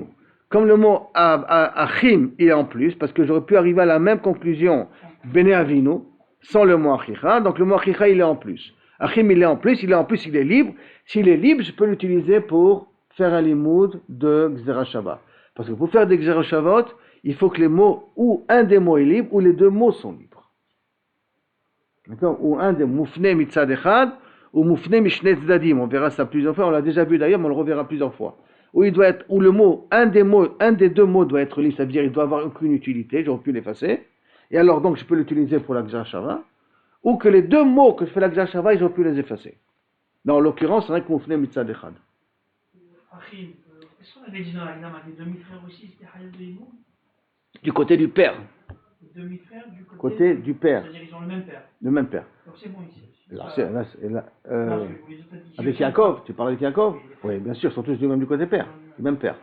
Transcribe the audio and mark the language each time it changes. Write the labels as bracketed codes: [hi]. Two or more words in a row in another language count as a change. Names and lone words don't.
[fr] Comme le mot Achim est en plus, parce que j'aurais pu arriver à la même conclusion, [he] בני אבינו, [fr] sans le mot Achicha, donc le mot Achicha il est en plus. Achim il est en plus, il est libre. S'il est libre, je peux l'utiliser pour faire un limoud de [he] גזירה שווה. [fr] Parce que pour faire des [he] גזירות שוות, [fr] il faut que les mots, ou un des mots est libre, ou les deux mots sont libres. D'accord? Ou un des [he] מופנה מצד אחד, ou מופנה משני צדדים. [fr] On verra ça plusieurs fois, on l'a déjà vu d'ailleurs, mais on le reverra plusieurs fois. Où il doit être, où le mot, un des deux mots doit être libre, ça veut dire il doit avoir aucune utilité, j'aurais pu l'effacer. Et alors donc je peux l'utiliser pour la [he] גזירה שווה. [fr] Ou que les deux mots que je fais la [he] גזירה שווה, [fr] j'aurais pu les effacer. En l'occurrence, c'est vrai que [he] מופנה מצד אחד. [fr] Achim, est-ce qu'on avait dit dans la Gnam avec les demi-frères aussi, c'était Hayel de Hibou? Du côté du père. Les demi-frères du côté du père. C'est-à-dire ils ont le même père. Le même père. Donc c'est bon ici. Avec Yaakov, tu parles avec Yaakov? Oui, bien sûr, ils sont tous du côté père, du même père.